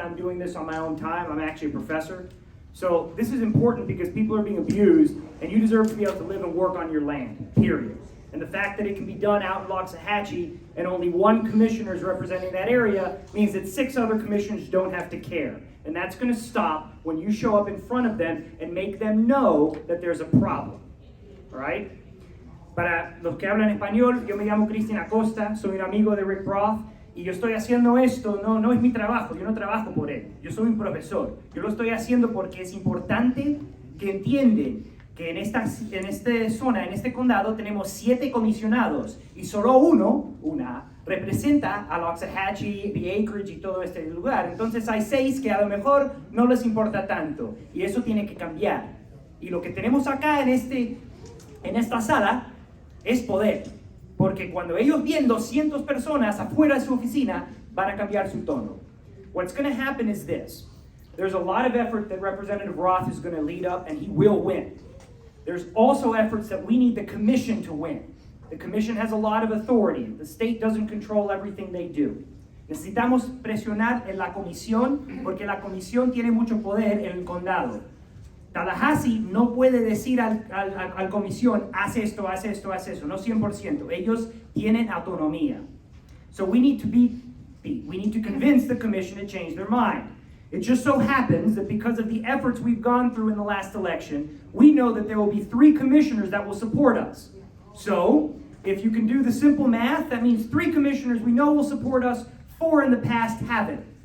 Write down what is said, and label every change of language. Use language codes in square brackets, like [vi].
[en] I'm doing this on my own time. I'm actually a professor. So this is important because people are being abused, and you deserve to be able to live and work on your land, period. And the fact that it can be done out in Loxahatchee and only one commissioner is representing that area means that 6 other commissioners don't have to care. And that's going to stop when you show up in front of them and make them know that there's a problem. All right? [es] Para los que hablan español, yo me llamo Christian Acosta, soy un amigo de Rick Roth, y yo estoy haciendo esto, no es mi trabajo, yo no trabajo por él, yo soy un profesor. Yo lo estoy haciendo porque es importante que entiendan que en esta zona, en este condado, tenemos 7 comisionados y solo una, representa a Loxahatchee, the Acreage y todo este lugar. Entonces hay 6 que a lo mejor no les importa tanto y eso tiene que cambiar. Y lo que tenemos acá en esta sala es poder, porque cuando ellos ven 200 personas afuera de su oficina, van a cambiar su tono. [en] What's going to happen is this. There's a lot of effort that Representative Roth is going to lead up, and he will win. There's also efforts that we need the commission to win. The commission has a lot of authority. The state doesn't control everything they do. [es] Necesitamos presionar en la comisión porque la comisión tiene mucho poder en el condado. Tallahassee no puede decir al comisión, haz esto, no 100%. Ellos tienen autonomía. [en] So we need to convince the commission to change their mind. It just so happens that because of the efforts we've gone through in the last election, we know that there will be 3 commissioners that will support us. So, if you can do the simple math, that means 3 commissioners we know will support us, 4 in the past haven't.